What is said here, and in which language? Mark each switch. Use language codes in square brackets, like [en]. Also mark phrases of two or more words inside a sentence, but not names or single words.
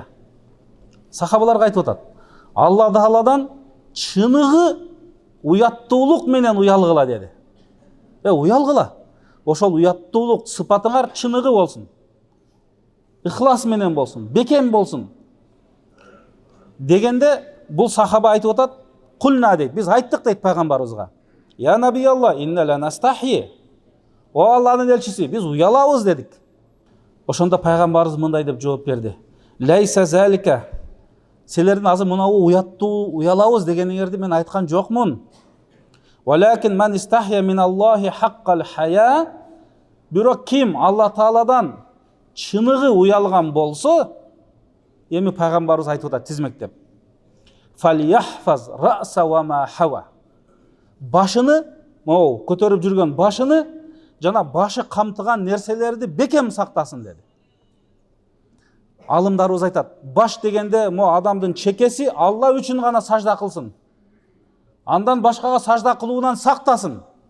[ky] Сахабаларга айтып атат: Алла Тааладан чыныгы уяттуулук менен уялгыла деди. Уялгыла. Ошол уяттуулук сыпатыңар чыныгы болсун. Ихлас менен болсун, бекем болсун. Дегенде бул сахаба айтып атат: "Кулна" дейт. Биз айттык дейт пайгамбарыбызга: [ar] "يا نبي الله، إنا لا نستحي." [ky] О Алланын элчиси, биз уялабыз дедик. Ошондо пайгамбарыбыз мындай деп жооп берди: [ar] "ليس ذلك." [ky] Силердин азыр мынау уяттуу уялабыз дегениңерди мен айткан жокмун. [ar] "ولكن من استحيا من الله حق الحياء." [ky] Бирок ким Алла Тааладан чыныгы уялган болсо, эми пайгамбарыбыз айтып атат тизмектеп: [ar] "فليحفظ الرأس وما حوى." [ky] Башыны, көтөрүп жүргөн башыны жана башы камтыган нерселерди бекем сактасын деди. Алымдарыбыз айтат, баш дегенде адамдын чекеси Алла үчүн гана сажда кылсын. Андан башкага сажда кылуудан сактасын.